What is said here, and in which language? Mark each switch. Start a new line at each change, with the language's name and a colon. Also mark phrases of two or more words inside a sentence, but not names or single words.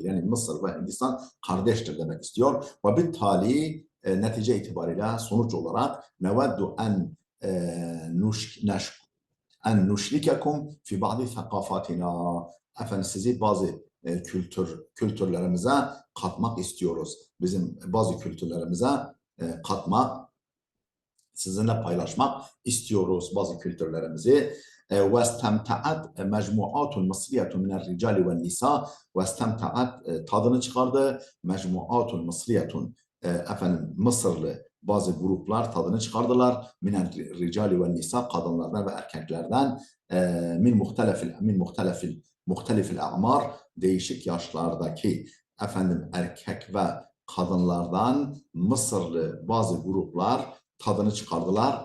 Turkish: Yani Mısır ve Hindistan kardeştir demek istiyor.
Arabic: وبالتالي
Turkish: netice itibariyle, sonuç olarak
Arabic: نود أن نشرككم في بعض ثقافاتنا.
Turkish: Efendim sizi bazı kültürlerimize katmak istiyoruz. Bizim bazı kültürlerimize katmak sizinle paylaşmak istiyoruz bazı kültürlerimizi.
Arabic: وَاسْتَمْتَعَتْ مَجْمُعَاتٌ مِصْرِيَةٌ مِنَ الرِّجَالِ وَالنِّسَاءِ وَاسْتَمْتَعَتْ
Turkish: tadını çıkardı.
Arabic: مَجْمُعَاتٌ مِصْرِيَةٌ
Turkish: efendim Mısırlı bazı gruplar tadını çıkardılar.
Arabic: من الرجال والنساء
Turkish: kadınlardan ve erkeklerden
Arabic: مختلفي الأعمار
Turkish: değişik yaşlardaki efendim erkek ve kadınlardan Mısırlı bazı gruplar tadını çıkardılar.